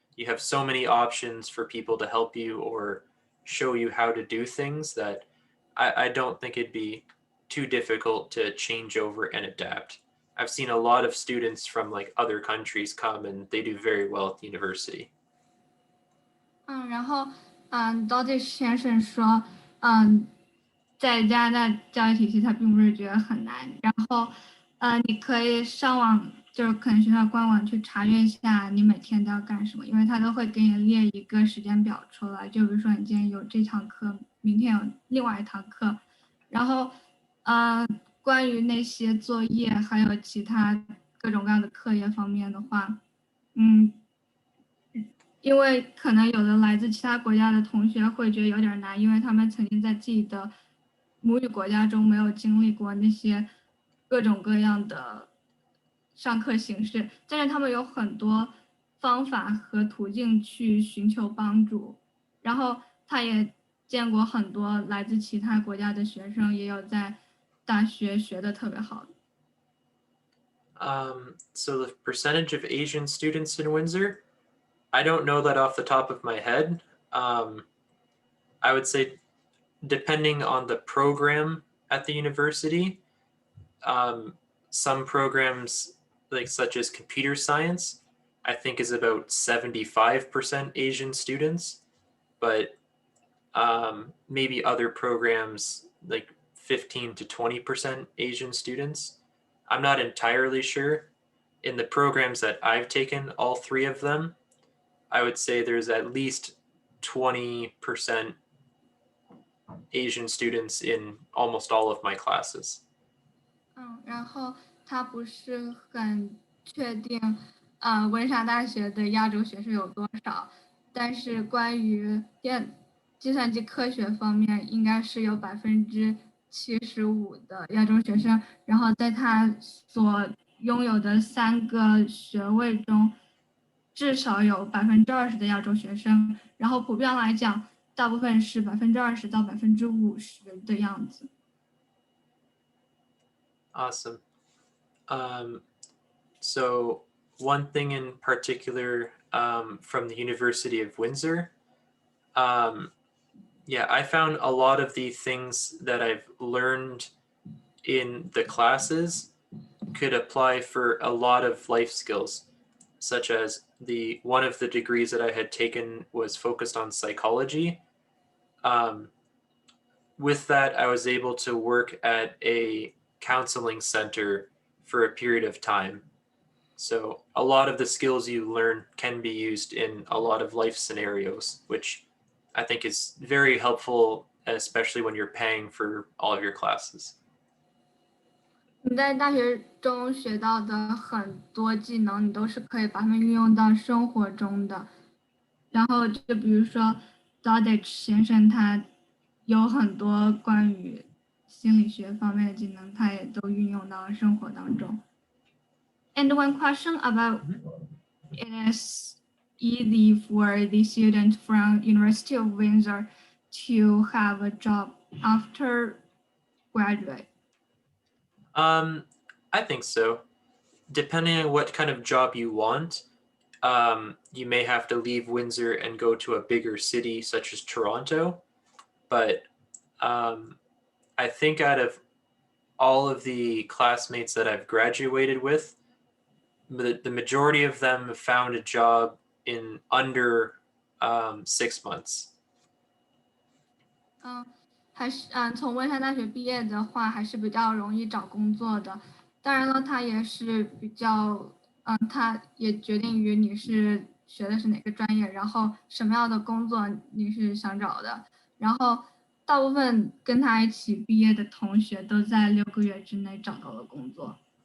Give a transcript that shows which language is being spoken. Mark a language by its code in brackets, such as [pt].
[en] You have so many options for people to help you or show you how to do things that I don't think it'd be too difficult to change over and adapt. I've seen a lot of students from like other countries come and they do very well at the university. [zh] 然后Dodich 先生说，在加拿大教育体系他并不是觉得很难，然后你可以上网，就是可能学校官网去查阅一下你每天都要干什么，因为他都会给你列一个时间表出来，就比如说你今天有这堂课，明天有另外一堂课，然后关于那些作业还有其他各种各样的课业方面的话，因为可能有的来自其他国家的同学会觉得有点难，因为他们曾经在自己的母语国家中没有经历过那些各种各样的上课形式，但是他们有很多方法和途径去寻求帮助。然后他也见过很多来自其他国家的学生，也有在大学学的特别好的。 [en] So the percentage of Asian students in Windsor, I don't know that off the top of my head. I would say depending on the program at the university, some programs like such as computer science, I think is about 75% Asian students, but maybe other programs like 15 to 20% Asian students. I'm not entirely sure. In the programs that I've taken, all three of them, I would say there's at least 20% Asian students in almost all of my classes. [zh] 然后他不是很确定，温莎大学的亚洲学生有多少，但是关于计算机科学方面，应该是有75%的亚洲学生，然后在他所拥有的3个学位中，至少有20%的亚洲学生，然后普遍来讲，大部分是20%到50%的样子。 [en] Awesome. So one thing in particular from the University of Windsor, yeah, I found a lot of the things that I've learned in the classes could apply for a lot of life skills, such as one of the degrees that I had taken was focused on psychology. With that, I was able to work at a counseling center for a period of time. So a lot of the skills you learn can be used in a lot of life scenarios, which I think is very helpful, especially when you're paying for all of your classes. [zh] 你在大学中学到的很多技能，你都是可以把它们运用到生活中的。然后就比如说 Dodich 先生，他有很多关于心理学方面的技能，他也都运用到生活当中。 [en] And one question about it is easy for the student from University of Windsor to have a job after graduate. I think so. Depending on what kind of job you want, you may have to leave Windsor and go to a bigger city such as Toronto. But I think out of all of the classmates that I've graduated with, the majority of them have found a job in under 6 months. [zh] 还是从温莎大学毕业的话，还是比较容易找工作的。当然了，他也是比较，他也决定于你是学的是哪个专业，然后什么样的工作你是想找的。然后大部分跟他一起毕业的同学都在6个月之内找到了工作。